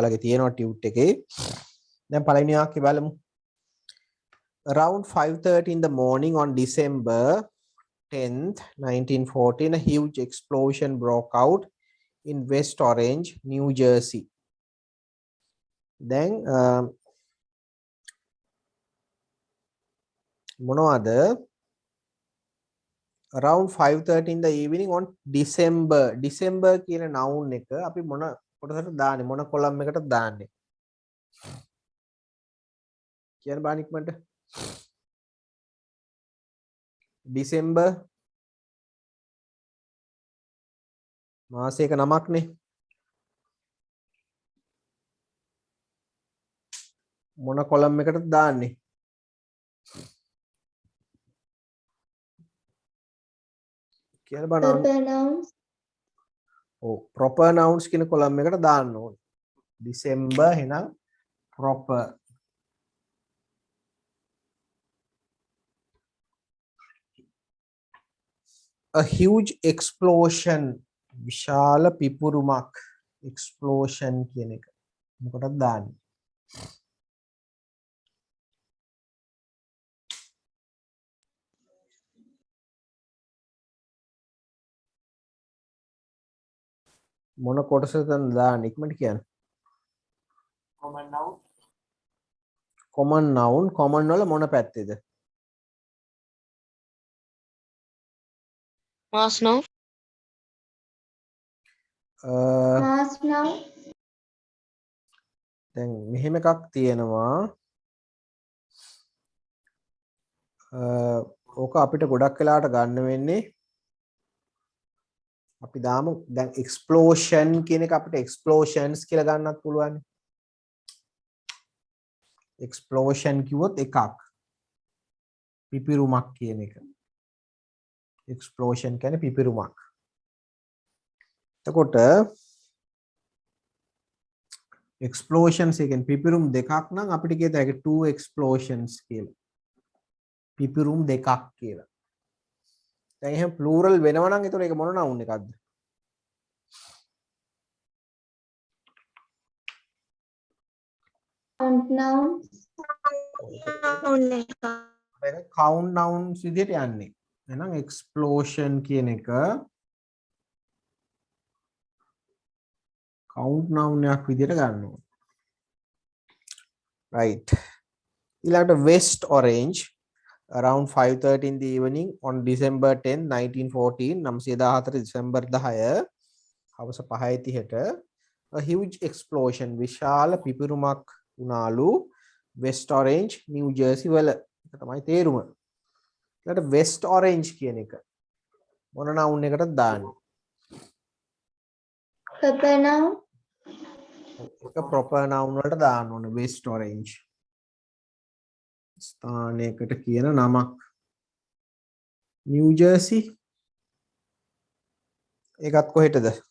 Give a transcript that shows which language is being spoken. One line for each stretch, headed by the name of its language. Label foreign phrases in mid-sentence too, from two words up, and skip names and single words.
Sinhala: ඔයාලගේ තියෙනවා ටියුට් එකේ දැන් පළවෙනි වාක්‍යය බලමු
English: around 5:30 in the morning on December 10th 1914 a huge explosion broke out in West Orange New Jersey
Sinhala: then මොනවද
English: around 5:30 in the evening on December
Sinhala: කියන noun එක අපි මොන කොටසට දාන්නේ මොන කොලම් එකකට දාන්නේ කියන්න බෑ ඉක්මනට December මාසයක නමක්නේ මොන කොලම් එකකට දාන්නේ කියන්න බෑ
English: proper nouns
Sinhala: ඔව්
English: proper nouns
Sinhala: කියන කොලම් එකට දාන්න ඕනේ December එහෙනම් proper
English: a huge explosion
Sinhala: විශාල පිපුරුමක් explosion කියන එක මොකටද දාන්නේ මොන කොටසද දාන්නේ ඉක්මනට කියන්න common වල මොන පැත්තේද
English: mass noun mass noun
Sinhala: දැන් මෙහෙම එකක් තියෙනවා ඕක අපිට ගොඩක් වෙලාවට ගන්න වෙන්නේ අපි දාමු දැන් explosion කියන එක අපිට explosions කියලා ගන්නත් පුළුවන් explosion කිව්වොත් එකක් පිපිරුමක් කියන එක explosion කියන්නේ පිපිරුමක් එතකොට explosions එකෙන් පිපිරුම් දෙකක් නම් අපිට කියත හැකි
English: two explosions
Sinhala: කියලා පිපිරුම් දෙකක් කියලා දැන් එහෙනම් plural වෙනවා නම් එතකොට ඒක මොන noun එකක්ද
English: count nouns
Sinhala: ඒක
English: count nouns
Sinhala: විදිහට යන්නේ එහෙනම් explosion කියන එක
English: count noun
Sinhala: එකක් විදිහට ගන්න ඕනේ right ඊළඟට West Orange
English: around 5:30 in the evening on December 10
Sinhala: 1914 914 December 10 හවස 5:30ට
English: a huge explosion
Sinhala: විශාල පිපිරුමක් වුණාලු West Orange New Jersey වල ඒක තමයි තේරුම ඊළඟට West Orange කියන එක මොන noun එකටද දාන්නේ
English: proper noun
Sinhala: ඒක
English: proper noun
Sinhala: වලට දාන්න ඕනේ West Orange ස්ථානයකට කියන නමක් New Jersey ඒකත් කොහෙටද